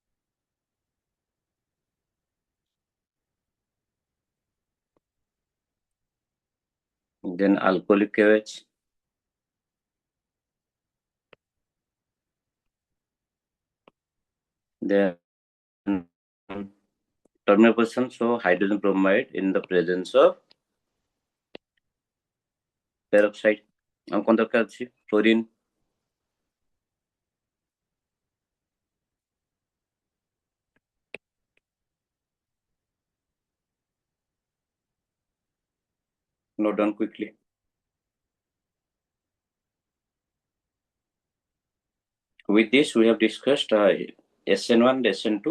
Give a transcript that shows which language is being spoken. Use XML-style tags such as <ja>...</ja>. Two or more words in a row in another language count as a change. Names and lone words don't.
<en>Then alcoholic OH. Then terminal position, so hydrogen bromide in the presence of peroxide.</en> <mai>हम कौन दरकार अछि?</mai> <en>Fluorine. Note down quickly. With this, we have discussed SN1, SN2.</en>